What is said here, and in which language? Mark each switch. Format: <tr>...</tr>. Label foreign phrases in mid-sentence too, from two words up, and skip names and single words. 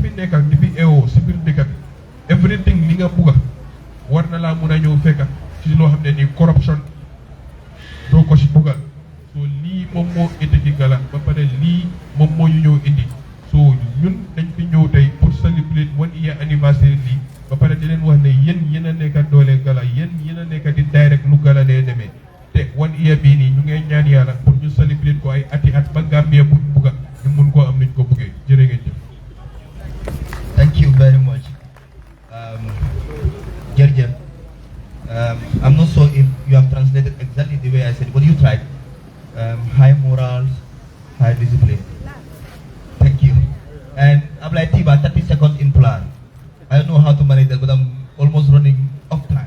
<wo>fi nekk di fi eewoo si biir dëkk bi everything li nga bugga war na laa mun a ñëw fekka ci loo xam ne nii corruption doo ko si buggal so lii moom moo indi ci Gala ba pare lii moom moo ñu ñëw indi so ñun dañ fi ñëw tey</wo> <fr>pour célébrer</fr> <wo>1 year anniversaire lii ba pare di leen wax ne yéen a nekk doole Gala yéen a nekk di direct nu Gala dee demee te 1 year bii nii ñu ngeen ñaan yàlla pour ñu célébrer ko ay ati at ba Gambia buñ bugga ñu mun koo am niñ ko buggee jërë ngeen jëf.</wo> <en>Thank you very much. Jerjem, I'm not sure if you have translated exactly the way I said, but you tried. High morals, high discipline. Thank you. And I'm like Tiba, 30 seconds in plan. I don't know how to manage that, but I'm almost running off time.</en>